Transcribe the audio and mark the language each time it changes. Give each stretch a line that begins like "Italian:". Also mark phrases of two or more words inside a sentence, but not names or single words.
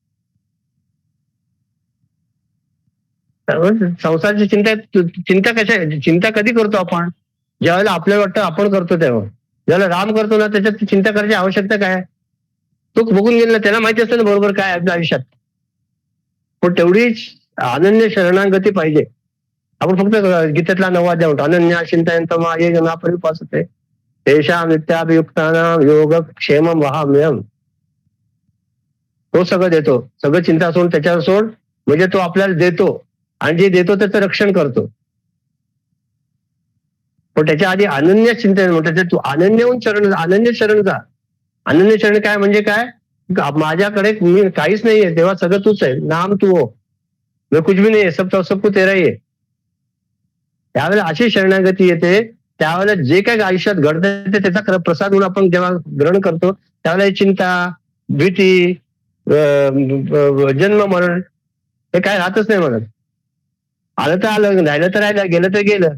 Marathi: संसाराची चिंता कधी करतो आपण? ज्यावेळेला आपल्याला वाटतं आपण करतो तेव्हा. ज्यावेळेला राम करतो ना त्याच्यात चिंता करायची आवश्यकता काय? तो बघून गेला, त्याला माहिती असतं ना बरोबर काय आपल्या आयुष्यात. पण तेवढीच अनन्य शरणागती पाहिजे. आपण फक्त गीतेतला 9वा अध्याय म्हणतो
Sanskrit: अनन्या चिंतयंत माये जना परिपासते तेषां नित्याभियुक्तानां योगक्षेमं वहाम्यहम्.
Marathi: तो सगळं देतो, सगळं चिंता सोड त्याच्यावर सोड, म्हणजे तो आपल्याला देतो आणि जे देतो त्याचं रक्षण करतो. पण त्याच्या आधी अनन्य चिंतन म्हणतात, तू अनन्य शरण जा. अनन्य शरण काय म्हणजे काय? माझ्याकडे मी काहीच नाहीये तेव्हा सगळं तूच आहे,
Hindi: नाम तू हो, कुछ भी नाही सब तेरा ही आहे.
Marathi: त्यावेळेला अशी शरणागती येते, त्यावेळेला जे काही आयुष्यात घडतं ते त्याचा प्रसाद म्हणून आपण जेव्हा ग्रहण करतो त्यावेळेला चिंता, भीती, जन्म मरण हे काय राहतच नाही म्हणत. आलं तर आलं, राहिलं तर राहिलं, गेलं तर गेलं.